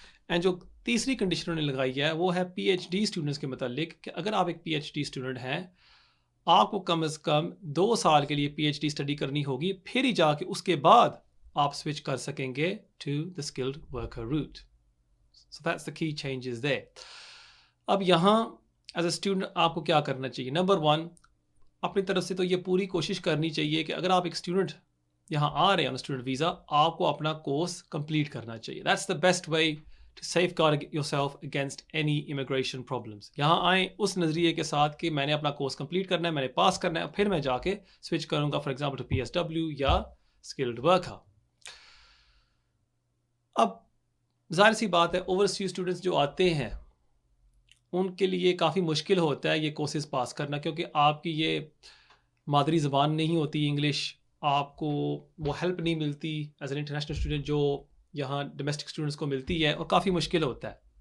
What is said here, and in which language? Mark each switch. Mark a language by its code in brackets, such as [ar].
[hi] And जो तीसरी condition उन्होंने लगाई है वो है पीएचडी स्टूडेंट्स के मतलब, कि अगर आप एक पीएचडी स्टूडेंट हैं, आपको कम से कम 2 साल के लिए पीएचडी स्टडी करनी होगी, फिर ही जाके उसके बाद आप स्विच कर सकेंगे [en] To the skilled worker route. So that's the key changes there. [hi] अब यहाँ एज अ स्टूडेंट आपको क्या करना चाहिए? नंबर 1, अपनी तरफ से तो ये पूरी कोशिश करनी चाहिए कि अगर आप एक स्टूडेंट यहाँ आ रहे हैं [en] on student visa, [hi] आपको अपना कोर्स कंप्लीट करना चाहिए। [en] That's the best way to safeguard yourself against any immigration problems। [hi] यहाँ आए उस नज़रिए के साथ कि मैंने अपना कोर्स कंप्लीट करना है, मैंने पास करना है, फिर मैं जाके स्विच करूँगा [en] for example to PSW [hi] या स्किल्ड वर्कर। अब जाहिर सी बात है, ओवरसीज स्टूडेंट्स जो आते हैं उनके लिए काफ़ी मुश्किल होता है ये कोर्सेज पास करना, क्योंकि आपकी ये मादरी ज़बान नहीं होती इंग्लिश, आपको वो हेल्प नहीं मिलती [en] as an international student [hi] जो यहाँ डोमेस्टिक स्टूडेंट्स को मिलती है, और काफ़ी मुश्किल होता है।